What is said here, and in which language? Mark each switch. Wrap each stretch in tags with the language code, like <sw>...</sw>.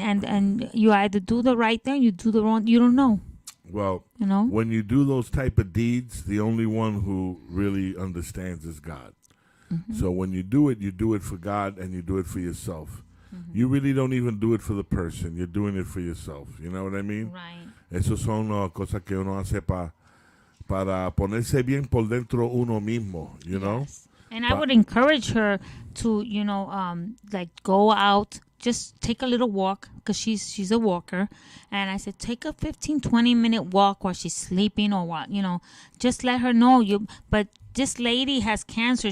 <en>And you either do the right thing, you do the wrong. You don't know. Well, when you do those type of deeds, the only one who really understands is God. Mm-hmm. So when you do it for God and you do it for yourself. Mm-hmm. You really don't even do it for the person. You're doing it for yourself. You know what I mean? Right.</en> <es>Esos son cosas que uno hace para ponerse bien por dentro uno mismo,</es> <en>you know? Yes. And I would encourage her to, like go out, just take a little walk because she's a walker. And I said, take a 15, 20-minute walk while she's sleeping or what, just let her know but this lady has cancer.</en>